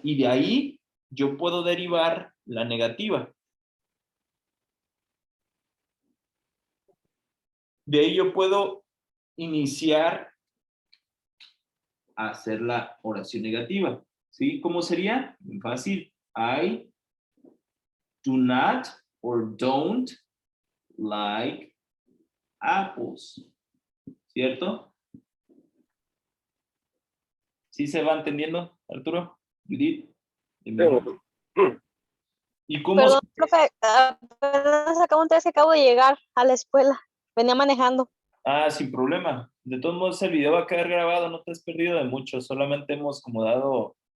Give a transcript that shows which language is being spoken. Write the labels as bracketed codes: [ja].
[es] Y de ahí yo puedo derivar la negativa. De ahí yo puedo iniciar a hacer la oración negativa. ¿Sí? ¿Cómo sería? Muy fácil. [en] I do not or don't like apples. [es] ¿Cierto? ¿Sí se va entendiendo, Arturo? Judith. ¿Y cómo Perdón, profe, apenas acabo que acabo de llegar a la escuela. Venía manejando. Ah, sin problema. De todos modos, el video va a quedar grabado, no te has perdido de mucho, solamente hemos como dado